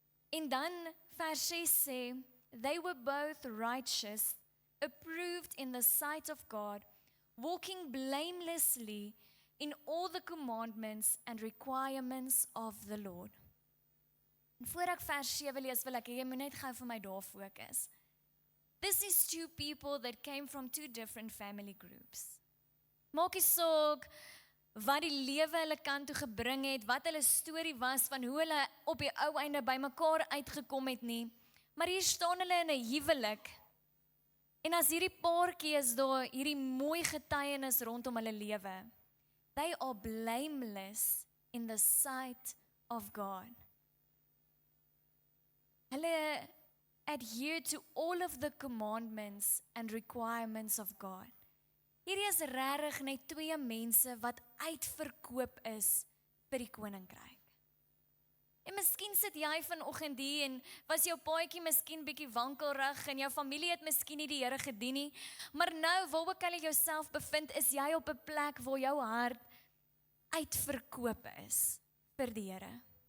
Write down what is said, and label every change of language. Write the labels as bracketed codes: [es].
[af] En dan vers 6 sê, [en] they were both righteous, approved in the sight of God, walking blamelessly in all the commandments and requirements of the Lord. [af] En voor ek vers 7 lees, wil ek jy moet net gou vir my daar fokus. [en] This is 2 people that came from 2 different family groups. [af] Maak nie saak wat die lewe hulle kant toe gebring het, wat hulle storie was van hoe hulle op die ou einde by mekaar uitgekom het nie. Maar hier staan hulle in 'n huwelik. En as hierdie paartjie is daar hierdie mooi getuienis rondom hulle lewe. [en] They are blameless in the sight of God. [af] Hulle [en] adhere to all of the commandments and requirements of God. [af] Hierdie is regtig net 2 mense wat uitverkoop is vir die koninkryk. En miskien sit jy vanoggend hier en was jou paadjie miskien bietjie wankelrig en jou familie het miskien nie die Here gedien nie, maar nou waar ook al jy jouself bevind, is jy op 'n plek waar jou hart uitverkoop is vir die Here.